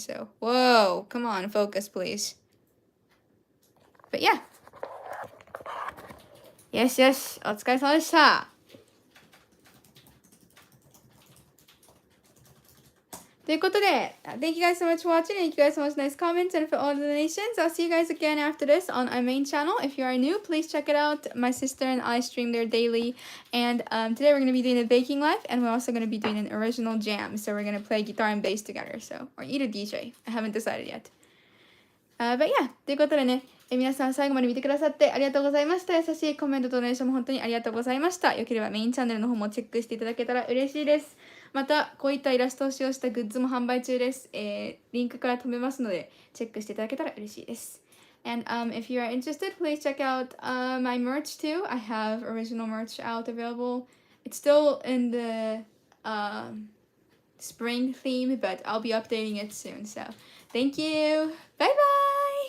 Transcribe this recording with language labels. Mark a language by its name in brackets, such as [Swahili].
[English] So, whoa, come on, focus please. But yeah. [Japanese] よしよし、お疲れ様でした。ということで、 [English] Thank you guys so much for watching. Thank you guys so much for nice comments and for all the donations. I'll see you guys again after this on our main channel. If you are new, please check it out. My sister and I stream there daily. And today we're going to be doing a baking live. And we're also going to be doing an original jam. So we're going to play guitar and bass together. So, or either DJ. I haven't decided yet. But yeah. [Japanese] ということでね、皆さん最後まで見てくださってありがとうございました。優しいコメントとドネーションも本当にありがとうございました。よければメインチャンネルの方もチェックしていただけたら嬉しいです。また、こういったイラストを使用したグッズも販売中です。リンクから飛べますので、チェックしていただけたら嬉しいです。 [English] And if you are interested, please check out my merch too. I have original merch out available. It's still in the spring theme, but I'll be updating it soon. So, thank you. Bye bye!